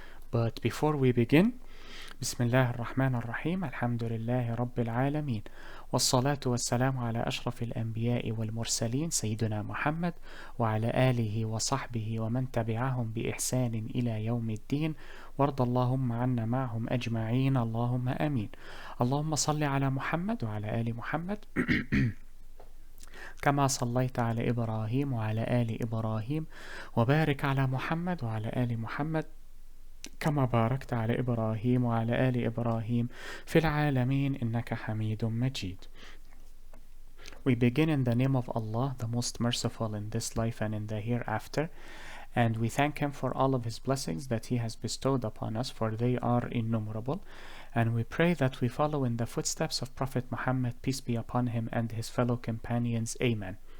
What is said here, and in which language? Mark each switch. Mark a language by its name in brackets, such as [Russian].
[English] But before we begin, [Arabic] Bismillah ar-Rahman ar-Rahim, Alhamdulillahi Rabbil Alameen, Wassalatu wassalamu ala ashrafil anbiya'i wal mursaleen, Sayyiduna Muhammad, wa ala alihi wa sahbihi wa man tabi'ahum bi ihsanin ila yawmiddin, وارض اللهم عنا معهم أجمعين اللهم آمين. اللهم صل على محمد وعلى آل محمد كما صليت على إبراهيم وعلى آل إبراهيم وبارك على محمد وعلى آل محمد كما باركت على إبراهيم وعلى آل إبراهيم في العالمين إنك حميد مجيد. [English] We begin in the name of Allah, the most merciful in this life and in the hereafter. And we thank Him for all of His blessings that He has bestowed upon us, for they are innumerable. And we pray that we follow in the footsteps of Prophet Muhammad, peace be upon him, and his fellow companions. Amen.